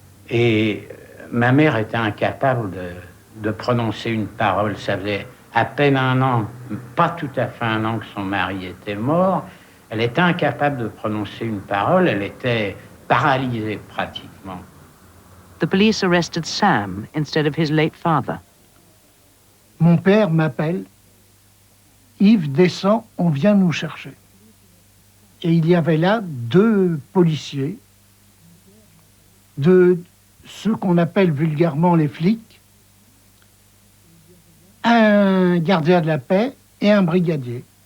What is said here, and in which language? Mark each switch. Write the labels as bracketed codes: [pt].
[fr] Et ma mère était incapable de prononcer une parole. Ça faisait à peine un an, pas tout à fait un an que son mari était mort. Elle était incapable de prononcer une parole, elle était paralysée pratiquement. [en] The police arrested Sam instead of his late father. [fr] Mon père m'appelle. Yves, descend, on vient nous chercher. Et il y avait là 2 policiers, de ceux qu'on appelle vulgairement les flics, un gardien de la paix et un brigadier.